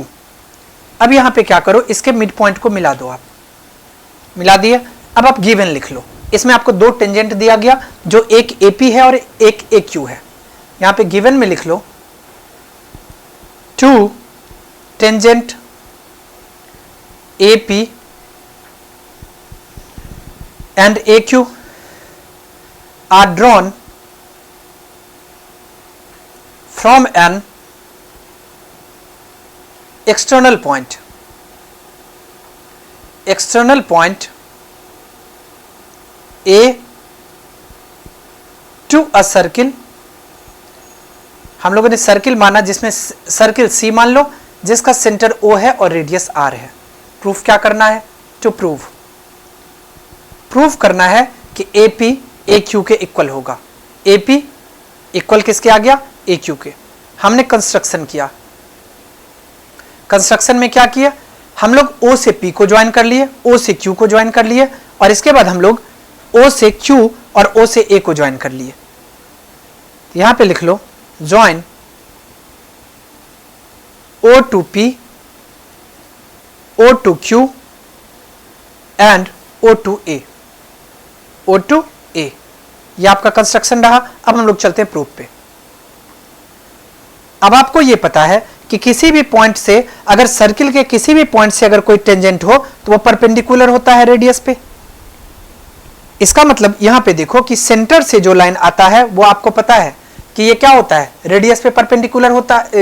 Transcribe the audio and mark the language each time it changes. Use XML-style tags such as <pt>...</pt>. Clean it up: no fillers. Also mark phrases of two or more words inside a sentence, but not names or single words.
<hi>अब यहां पे क्या करो, इसके</hi> <en>mid point</en> <hi>को मिला दो। आप मिला दिए। अब आप गिवन लिख लो। इसमें आपको दो टेंजेंट दिया गया, जो एक एपी है और एक ए क्यू है। यहां पे गिवन में लिख लो</hi> <en>2 टेंजेंट AP and AQ are drawn from an external point A to a circle।</en> <hi>हम लोगों ने सर्किल माना, जिसमें सर्किल C मान लो, जिसका सेंटर O है और रेडियस R है। प्रूफ क्या करना है?</hi> <en>to prove</en> <hi>करना है कि AP AQ के इक्वल होगा। AP इक्वल किसके आ गया? AQ के। हमने कंस्ट्रक्शन किया। कंस्ट्रक्शन में क्या किया? हम लोग O से P को ज्वाइन कर लिए, O से Q को ज्वाइन कर लिए, और इसके बाद हम लोग O से Q और O से A को ज्वाइन कर लिए। यहां पे लिख लो</hi> <en>join O to P, O to Q and O to A. O to A</en> <hi>ये आपका कंस्ट्रक्शन रहा। अब हम लोग चलते हैं प्रूफ पे। अब आपको ये पता है कि किसी भी पॉइंट से, अगर सर्किल के किसी भी पॉइंट से अगर कोई टेंजेंट हो तो वो परपेंडिकुलर होता है रेडियस पे। इसका मतलब यहां पे देखो कि सेंटर से जो लाइन आता है वो आपको पता है कि ये क्या होता है, रेडियस पे परपेंडिकुलर होता है।</hi>